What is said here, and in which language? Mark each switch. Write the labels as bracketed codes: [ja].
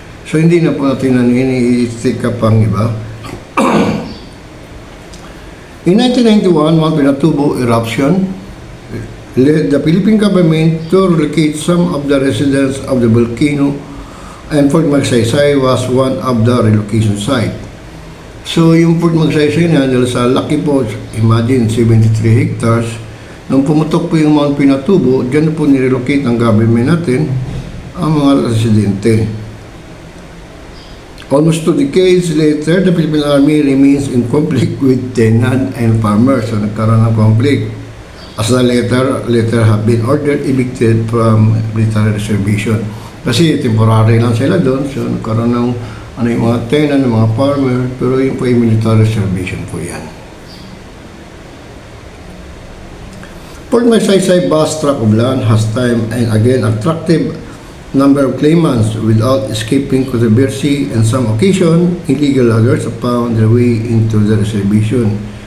[tl] So, hindi na po natin i-take up ang iba. [en] In 1991, Mount Pinatubo eruption led the Philippine government to relocate some of the residents of the volcano, and Fort Magsaysay was one of the relocation site. [tl] So yung Fort Magsaysay na dahil sa laki po, imagine 73 hectares, nung pumutok po yung Mount Pinatubo, dyan po nirelocate ng government natin ang mga residente. [en] Almost 2 decades later, the Philippine Army remains in conflict with tenant and farmers. [tl] So nagkaroon ng conflict. [en] As the later have been ordered evicted from military reservation. [tl] Kasi temporary lang sila doon. So nagkaroon ng yung mga tenant, ng mga farmer, pero yung po yung military reservation po yan. [en] Fort Magsaysay vast tract of land has time and again attractive number of claimants without escaping controversy, and some occasion, illegal loggers have found their way into the reservation.